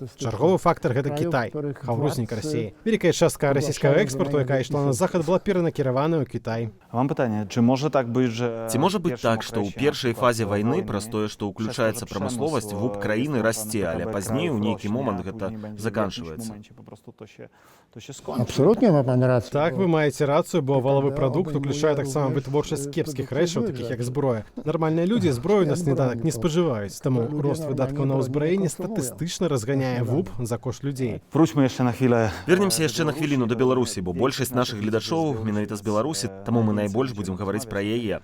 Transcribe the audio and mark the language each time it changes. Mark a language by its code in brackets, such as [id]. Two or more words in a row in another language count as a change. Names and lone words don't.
[be] Чарговы фактар гэта Кітай, хаўрузнік Расіі. Вялікая частка расійскага экспарту, якая ішла на захад, была перанакіраваная ў Кітай. А вам пытанне, ці можа так быць, Ці можа быць так, што ў першай фазе вайны праз тое, што ўключаецца прамысловасць, ВУП краіны расце, але пазней у нейкі момант гэта заканчваецца. [pl] Absolutnie ma pan rację. [be] Так, вы маеце рацыю, бо валавы прадукт уключае таксама вытворчасць кепскіх рэчаў, такіх як зброя. Нармальныя людзі зброю на сніданак не спажываюць, таму рост выдаткаў на ўзбраенне статыстычна разганяе ВУП за кошт людзей. Вручьmy яшчэ на хвілę. Вернемся яшчэ на хвіліну да Беларусі, бо большасць нашых гледачоў менавіта з Беларусі, таму мы найбольш будзем гаварыць пра яе.